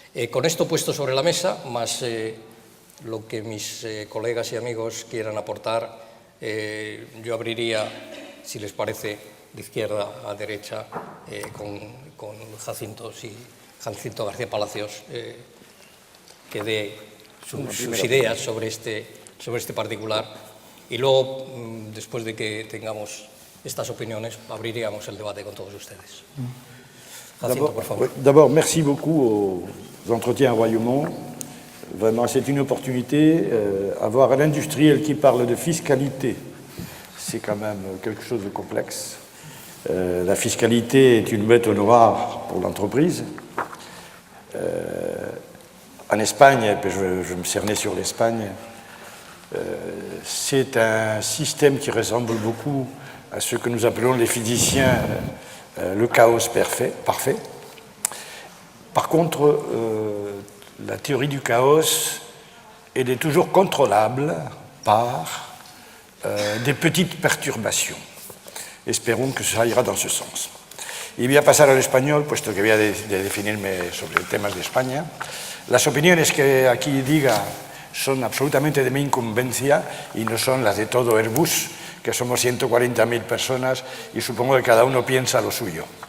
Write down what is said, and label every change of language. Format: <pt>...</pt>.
<es>Con esto puesto sobre la mesa, más lo que mis colegas y amigos quieran aportar, yo abriría, si les parece, de izquierda a derecha, con Jacinto García Palacios, que dé sus ideas sobre este particular, y luego, después de que tengamos estas opiniones, abriríamos el debate con todos ustedes. Jacinto, por favor.</es> <fr>D'abord, merci beaucoup aux entretiens Royaumont. Vraiment, c'est une opportunité. Avoir un industriel qui parle de fiscalité, c'est quand même quelque chose de complexe. La fiscalité est une bête noire pour l'entreprise. En Espagne, je me cernais sur l'Espagne, c'est un système qui ressemble beaucoup à ce que nous appelons les physiciens le chaos parfait. Par contre, la théorie du chaos, elle est toujours contrôlable par des petites perturbations. Espérons que ça ira dans ce sens.</fr> <es>Y voy a pasar al español, puesto que voy a definirme sobre temas de España. Las opiniones que aquí diga son absolutamente de mi incumbencia y no son las de todo Airbus, que somos 140.000 personas y supongo que cada uno piensa lo suyo.</es>